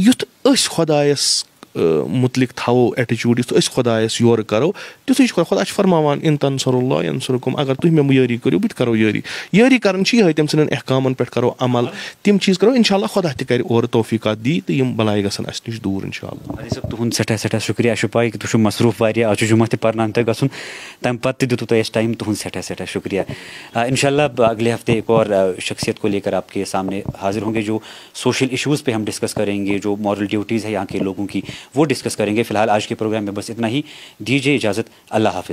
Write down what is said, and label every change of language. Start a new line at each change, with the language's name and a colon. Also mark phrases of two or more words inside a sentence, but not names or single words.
Kashmiri: تہٕ یُتھ أسۍ خۄدایس متعلق تھاوو ایٹیچوٗڈ یُتھ أسۍ خۄدایَس یورٕ کَرو تیُتھُے چھُ خۄدا چھُ فرماوان
Arabic: اِن تنصر اللہ ینصرکم
Kashmiri: اگر تُہۍ مےٚ یٲری کٔرِو بہٕ تہِ کَرو یٲری کَرٕنۍ چھِ یِہوٚے تٔمۍ سٕنٛدٮ۪ن احکامَن پٮ۪ٹھ کَرو عمل تِم چیٖز کَرو
Arabic: اِنشاء اللہ
Kashmiri: خۄدا تہِ کَرِ اورٕ توفیٖقات دی تہٕ یِم بَلاے گژھن اَسہِ نِش دوٗر
Arabic: اِنشاء اللہ.
Kashmiri: ھادی صٲب تُہُنٛد سٮ۪ٹھاہ سٮ۪ٹھاہ شُکریہ. اَسہِ چھُ پاے کہِ تُہۍ چھِو مصروٗف واریاہ, آز چھُ جُمعہ تہِ پَرناونہٕ تۄہہِ گژھُن, تَمہِ پَتہٕ تہِ دیُتوٕ تۄہہِ اَسہِ ٹایم, تُہُنٛد سٮ۪ٹھاہ سٮ۪ٹھاہ شُکریہ.
Arabic: انشاء اللہ
Urdu: اگلے ہفتے ایک اور شخصیت کو لے کر آپ کے سامنے حاضر ہوں گے جو
English: social issues
Urdu: پہ ہم ڈسکس کریں گے, جو
English: moral duties
Urdu: ہے یہاں کے لوگوں کی وہ ڈسکس کریں گے. فی الحال آج کے پروگرام میں بس اتنا ہی. دیجیے اجازت. اللہ حافظ.